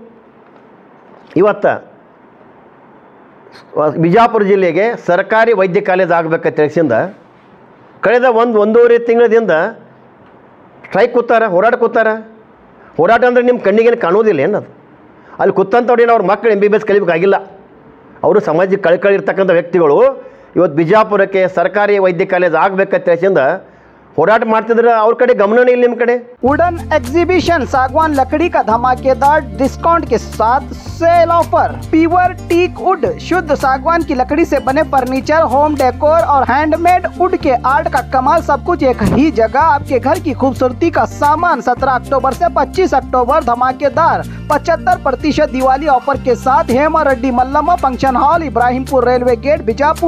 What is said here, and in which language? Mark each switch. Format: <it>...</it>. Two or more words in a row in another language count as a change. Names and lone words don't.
<kn>ಇವತ್ತು ಬಿಜಾಪುರ ಜಿಲ್ಲೆಗೆ ಸರ್ಕಾರಿ ವೈದ್ಯ ಕಾಲೇಜ್ ಆಗಬೇಕಂತ ತಿಳಿಸಿಂದ ಕಳೆದ ಒಂದೂವರೆ ತಿಂಗಳದಿಂದ ಸ್ಟ್ರೈಕ್ ಕೂತಾರ, ಹೋರಾಟ ಅಂದರೆ ನಿಮ್ಮ ಕಣ್ಣಿಗೇನು ಕಾಣೋದಿಲ್ಲ ಏನದು. ಅಲ್ಲಿ ಕೂತಂಥವ್ರು ಏನು ಅವ್ರ ಮಕ್ಕಳು MBBS ಕಲಿಬೇಕಾಗಿಲ್ಲ. ಅವರು ಸಮಾಜಕ್ಕೆ ಕಳಕಳಿ ಇರ್ತಕ್ಕಂಥ ವ್ಯಕ್ತಿಗಳು ಇವತ್ತು ಬಿಜಾಪುರಕ್ಕೆ ಸರ್ಕಾರಿ ವೈದ್ಯ ಕಾಲೇಜ್ ಆಗಬೇಕಂತ ತಿಳಿಸಿಂದ ಹೋರಾಟ ಮಾಡ್ತಿದ್ರೆ ಅವ್ರ ಕಡೆ ಗಮನ ಇಲ್ಲ ನಿಮ್ಮ ಕಡೆ.</kn> <en>wooden exhibition</en> <hi>सागवान लकड़ी का धमाकेदार डिस्काउंट के साथ</hi> <en>sale offer. pure teak wood</en> <hi>शुद्ध सागवान की लकड़ी से बने फर्नीचर,</hi> <en>home decor</en> <hi>और</hi> <en>handmade wood</en> <hi>के आर्ट का कमाल, सब कुछ एक ही जगह। आपके घर की खूबसूरती का सामान 17 अक्टूबर से 25 अक्टूबर धमाकेदार 75% दिवाली ऑफर के साथ हेमा रेड्डी मल्लम्मा फंक्शन हॉल, इब्राहिमपुर रेलवे गेट, बीजापुर।</hi>